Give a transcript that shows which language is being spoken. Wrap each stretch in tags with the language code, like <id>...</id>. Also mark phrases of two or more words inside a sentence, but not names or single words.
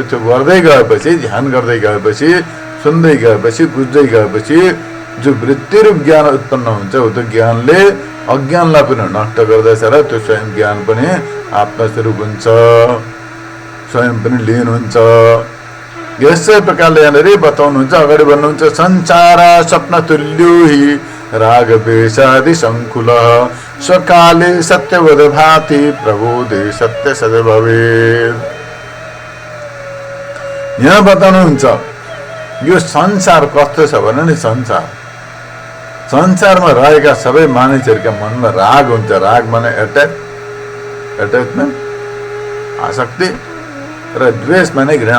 <ne>त्यो गर्दै गएपछि, ध्यान गर्दै गएपछि, सुन्दै गएपछि, बुझ्दै गएपछि जो वृत्तिरूप ज्ञान उत्पन्न हुन्छ, त्यो ज्ञानले अज्ञानलाई पनि नष्ट गर्दछ र त्यो स्वयं ज्ञान पनि आत्मस्वरूप हुन्छ, स्वयं पनि लीन हुन्छ। यसै प्रकारले यहाँनिर बताउनुहुन्छ, अगाडि भन्नुहुन्छ,</ne> <sa>संसार स्वप्न तुल्यो हि राग वेशादि सङ्कुल स्वकाले सत्यवद भाति प्रबोधे सत्य सद भवेत्।</sa> <ne>यहाँ बताउनुहुन्छ यो संसार कस्तो छ भने नि, संसारमा रहेका सबै मानिसहरूका मनमा राग हुन्छ। राग माने एट्याचमेन्ट, आसक्ति, र द्वेष माने घृणा।</ne>